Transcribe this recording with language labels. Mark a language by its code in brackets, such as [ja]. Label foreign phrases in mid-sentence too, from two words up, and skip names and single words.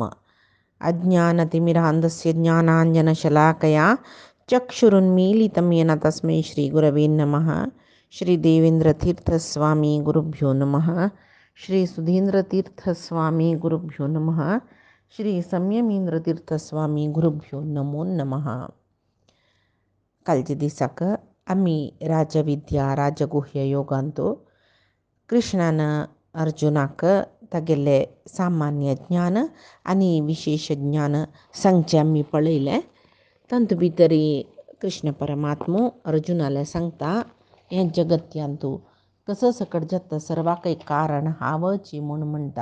[sa] अज्ञानतिमिरान्धस्य ज्ञानाञ्जनशलाकया चक्षुरुन्मीलितं येन तस्मै श्रीगुरवे नमः। श्री देवेंद्रतीर्थस्वामी गुरुभ्यो नमः। श्री सुधींद्रतीर्थस्वामी गुरुभ्यो नमः। श्री संयमींद्रतीर्थस्वामी गुरुभ्यो नमो नमः. [kok] कालच्या दिसाक आमी राजविद्या राजगुह्य योगांतो कृष्णानं अर्जुनाक तागेले सामान्य ज्ञान आनी विशेष ज्ञान सांगचें आमी पळयलें. तातूंत भितर कृष्ण परमात्मो अर्जुनाला सांगता हें जगत्यांतू कसं सकट जाता सर्वाक एक कारण हावची म्हूण म्हणटा.